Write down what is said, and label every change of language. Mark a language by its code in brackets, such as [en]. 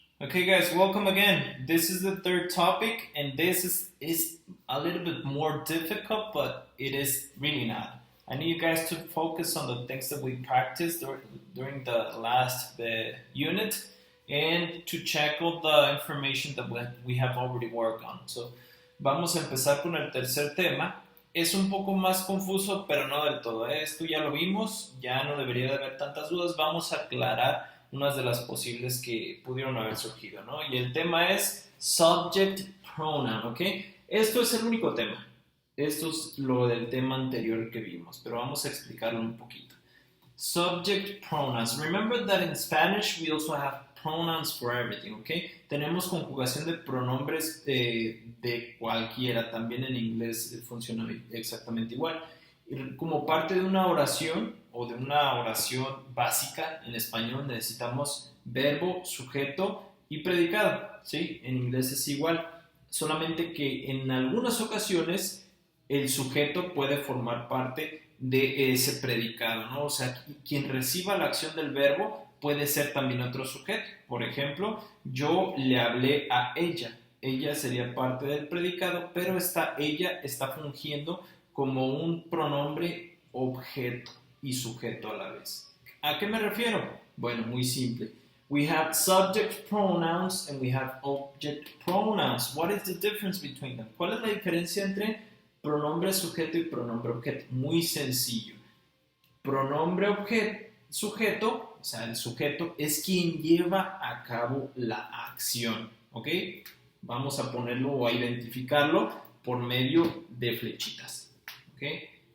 [en] Okay, guys, welcome again. This is the third topic, and this is a little bit more difficult, but it is really not. I need you guys to focus on the things that we practiced during the last unit and to check all the information that we have already worked on. [es] So, vamos a empezar con el tercer tema. Es un poco más confuso, pero no del todo. Esto ya lo vimos, ya no debería de haber tantas dudas. Vamos a aclarar unas de las posibles que pudieron haber surgido, ¿no? Y el tema es subject pronoun, ¿ok? Esto es el único tema. Esto es lo del tema anterior que vimos, pero vamos a explicarlo un poquito. [en] Subject pronouns. Remember that in Spanish we also have pronouns for everything, ¿ok? [es] Tenemos conjugación de pronombres de cualquiera. También en inglés funciona exactamente igual. Como parte de una oración o de una oración básica en español necesitamos verbo, sujeto y predicado, ¿sí? En inglés es igual, solamente que en algunas ocasiones el sujeto puede formar parte de ese predicado, ¿no? O sea, quien reciba la acción del verbo puede ser también otro sujeto. Por ejemplo, yo le hablé a ella. Ella sería parte del predicado, pero ella está fungiendo como un pronombre objeto y sujeto a la vez. ¿A qué me refiero? Bueno, muy simple. [en] We have subject pronouns and we have object pronouns. What is the difference between them? [es] ¿Cuál es la diferencia entre pronombre sujeto y pronombre objeto? Muy sencillo. Pronombre sujeto, o sea, el sujeto es quien lleva a cabo la acción, ¿ok? Vamos a ponerlo o a identificarlo por medio de flechitas. ¿Okay?